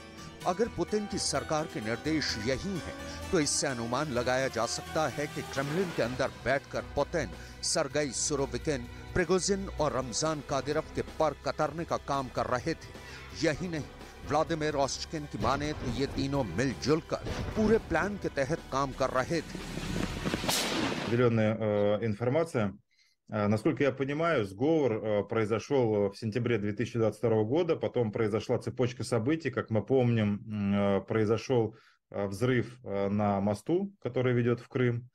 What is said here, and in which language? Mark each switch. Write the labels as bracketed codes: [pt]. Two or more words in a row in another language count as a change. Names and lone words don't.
[hi] अगर पुतिन की सरकार के निर्देश यही हैं, तो इससे अनुमान लगाया जा सकता है कि क्रेमलिन के अंदर बैठकर पुतिन सर्गेई सुरोविकिन, प्रिगोजिन और रमजान कादिरोव के पर कतरने का काम कर रहे थे। यही नहीं, व्लादिमीर ओस्चकिन की माने तो ये तीनों मिलजुल कर पूरे प्लान के तहत काम कर रहे थे। [ru] Информация. Насколько я понимаю, сговор произошел в сентябре 2022 года, потом произошла цепочка событий, как мы помним, произошел взрыв на мосту, который ведет в Крым.